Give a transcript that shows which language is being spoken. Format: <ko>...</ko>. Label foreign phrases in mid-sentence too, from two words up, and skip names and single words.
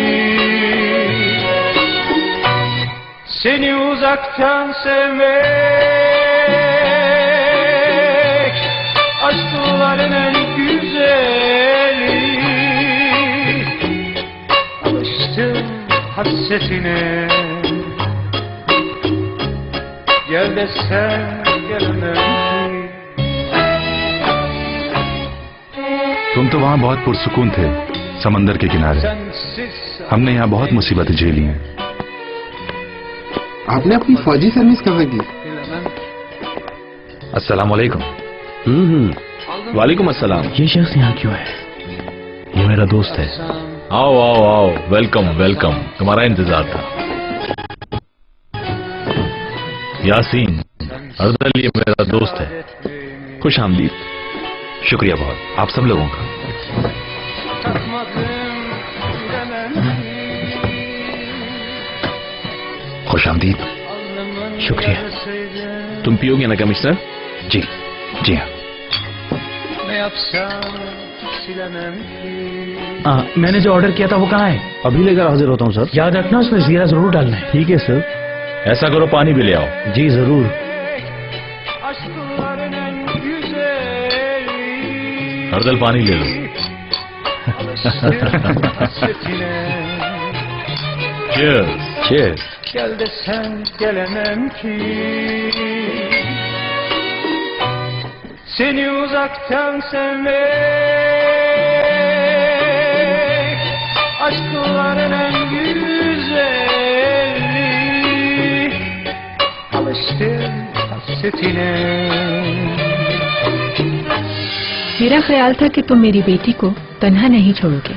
<tr>Seni uzaktan sevmek aşkların en güzeli. Alıştım hasretine, gel desem gelemem ki.</tr> <ur>تم تو وہاں بہت پرسکون تھے، سمندر کے کنارے.</ur> <tr>Sensiz</tr> <ur>ہم نے یہاں بہت مصیبتیں جھیلی ہیں. آپ نے اپنی فوجی سروس کہاں کی?</ur> <tr>bilemem.</tr> <ar>السلام عليكم۔ وعليكم السلام.</ar> <ur>یہ شخص یہاں کیوں ہے? یہ میرا دوست ہے. آؤ آؤ آؤ,</ur> <en>welcome welcome,</en> <ur>تمہارا انتظار تھا. یاسین، اردل یہ میرا دوست ہے. خوش آمدید. شکریہ بہت، آپ سب لوگوں کا.</ur> <tr>Takmadım bilemem ki.</tr> <ur>خوش آمدید.</ur> <tr>Alnımın Şükriye. yarasıydı.</tr> <ur>تم پیو گے نا کمشنر؟ جی جی ہاں.</ur> <tr>Ne yapsam silemem ki.</tr> <ur>میں نے جو آرڈر کیا تھا وہ کہاں ہے? ابھی لے کر حاضر ہوتا ہوں سر. یاد رکھنا اس میں زیرہ ضرور ڈالنا ہے. ٹھیک ہے سر. ایسا کرو، پانی بھی لے آؤ. جی ضرور.</ur> <tr>Aşkların en güzeli.</tr> <ur>اردل پانی لے لو.</ur> <tr>Hasretine,</tr> <ur>Cheers. Cheers।</ur> <tr>gel desem gelemem ki. Seni uzaktan sevmek aşkların en güzeli. Alıştım hasretine.</tr> <ur>میرا خیال تھا کہ تم میری بیٹی کو تنہا نہیں چھوڑو گے.</ur>